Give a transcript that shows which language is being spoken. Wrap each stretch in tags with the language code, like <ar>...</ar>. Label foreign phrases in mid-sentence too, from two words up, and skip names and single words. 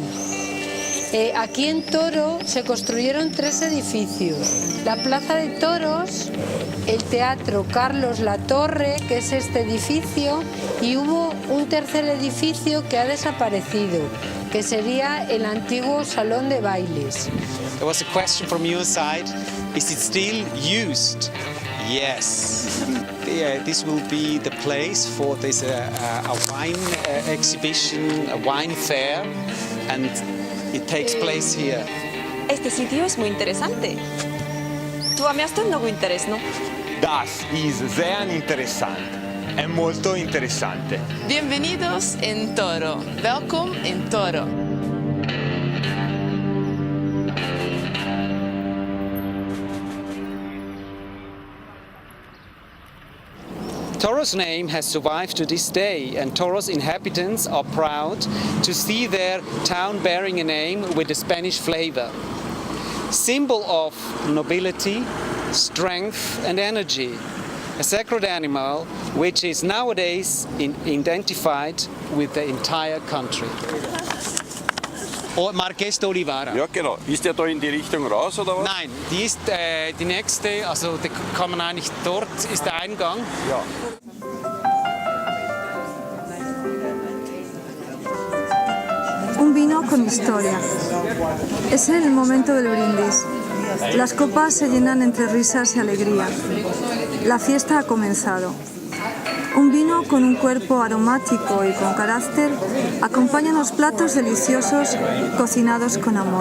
<es>Aquí en Toro se construyeron 3 edificios: la Plaza de Toros, el Teatro Carlos Latorre, que es este edificio, y hubo un tercer edificio que ha desaparecido, que sería el antiguo Salón de Bailes.</es> <en>There was a question from your side. Is it still used? Yes. This will be the place for this a wine exhibition, a wine fair, and it takes place here.</en> <es>Este sitio es muy interesante. Tu amias to mnogo interesno.</es> <de>Das ist sehr interessant.</de> <it>È molto interessante.</it> <es>Bienvenidos en Toro.</es> <nl>Welkom in Toro.</nl> <en>Toro's name has survived to this day, and Toro's inhabitants are proud to see their town bearing a name with a Spanish flavor. Symbol of nobility, strength and energy. A sacred animal which is nowadays identified with the entire country.</en> <de>Marqués de Olivara. Ja, genau. Ist der da in die Richtung raus, oder was? Nein, die ist die nächste, also die kann man eigentlich, dort ist der Eingang. Ja.</de> <es>Un vino con historia. Es el momento del brindis. Las copas se llenan entre risas y alegría. La fiesta ha comenzado. Un vino con un cuerpo aromático y con carácter acompaña unos platos deliciosos cocinados con amor.</es>